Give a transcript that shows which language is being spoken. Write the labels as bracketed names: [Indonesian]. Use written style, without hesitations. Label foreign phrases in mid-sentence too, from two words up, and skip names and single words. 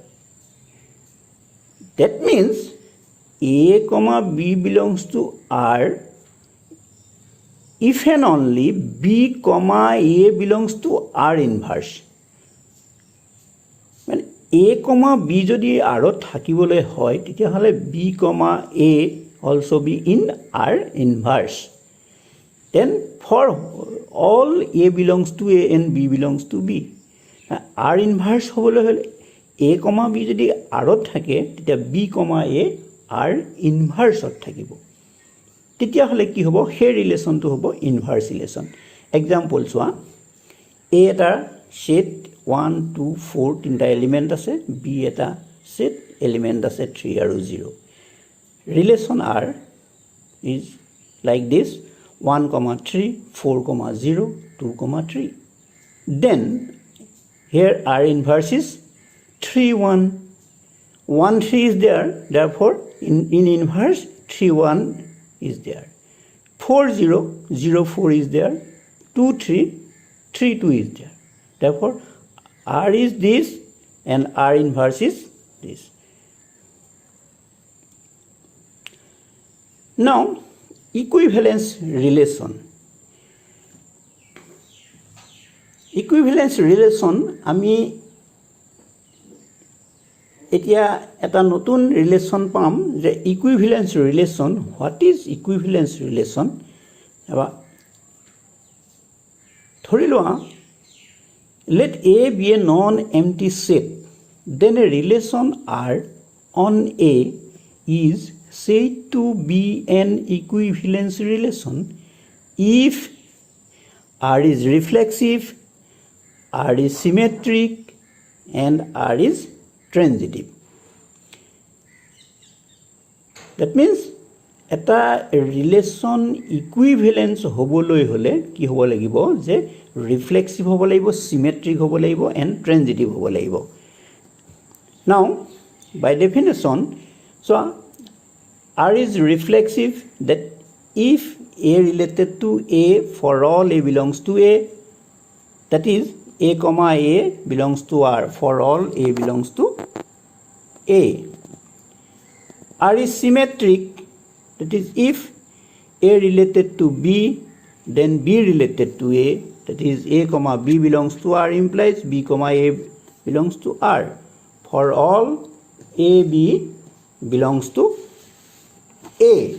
[English] That means A comma B belongs to R if and only B comma A belongs to R inverse. [Assamese] মানে [English] A comma B [Assamese] যদি R থাকিবলৈ হয় তেতিয়াহলে [English] B comma A also be in R inverse. Then for all A belongs to A and B belongs to B, R inverse [Assamese] হ'বলৈ হলে [English] A comma B [Assamese] যদি R থাকে তেতিয়া [English] B comma A R inverse থাকিব। [Assamese] তেতিয়াহলে কি হ'ব, সেই ৰিলেচনটো হ'ব [English] inverse relation. [Assamese] এক্সাম্পল চোৱা, A এটা সেট 1 2 4 তিনটা এলিমেন্ট আছে, B এটা সেট এলিমেন্ট আছে 3 আৰু 0। [English] ৰিলেচন R is like this 1, 3, 4, 0, 2, 3. Then here R inverse is 3, 1, 1, 3 is there, therefore in inverse 3, 1 is there. 4, 0, 0, 4 is there. 2, 3, 3, 2 is there. Therefore, R is this and R inverse is this. Now, equivalence relation. Equivalence relation, [Assamese] আমি এতিয়া এটা নতুন ৰিলেচন পাম যে [English] equivalence relation. what is equivalence relation? [Assamese] ধৰি লোৱা, [English] let A be a non-empty set, then a relation R on A is said to be an equivalence relation if R is reflexive, R is symmetric, and R is transitive. That means [Assamese] এটা ৰিলেচন ইকুইভ্যালেন্স হ'বলৈ হলে কি হ'ব লাগিব, যে ৰিফ্লেক্সিভ হ'ব লাগিব, সিমেট্ৰিক হ'ব লাগিব, [English] and transitive [Assamese] হ'ব লাগিব। [English] now by definition, so R is reflexive, that if A related to A for all A belongs to A, that is A comma A belongs to R for all A belongs to A. R is symmetric, that is if A related to B, then B related to A, that is A comma B belongs to R implies B comma A belongs to R for all A B belongs to A.